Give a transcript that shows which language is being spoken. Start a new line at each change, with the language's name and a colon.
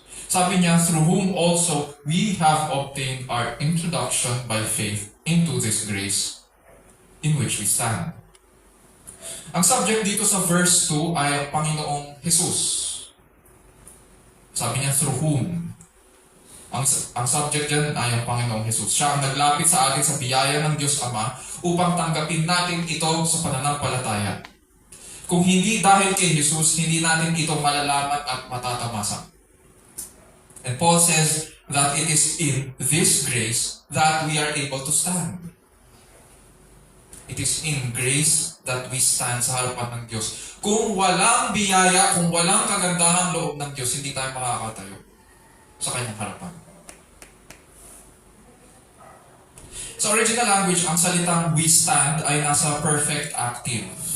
Filipino: Sabi niya,
English: through whom also we have obtained our introduction by faith into this grace in which we stand.
Filipino: Ang subject dito sa verse 2 ay ang Panginoong Jesus. Sabi niya,
English: through whom.
Filipino: Ang subject dyan ay ang Panginoong Jesus. Siya ang naglapit sa atin sa biyaya ng Diyos Ama upang tanggapin natin ito sa pananampalataya. Kung hindi dahil kay Jesus, hindi natin ito malalaman at matatamasa.
English: And Paul says that it is in this grace that we are able to stand. It is in grace that we stand
Filipino: sa harapan ng Diyos. Kung walang biyaya, kung walang kagandahan loob ng Diyos, hindi tayo makakatayo sa kanyang harapan. Sa original language, ang salitang we stand ay nasa perfect active.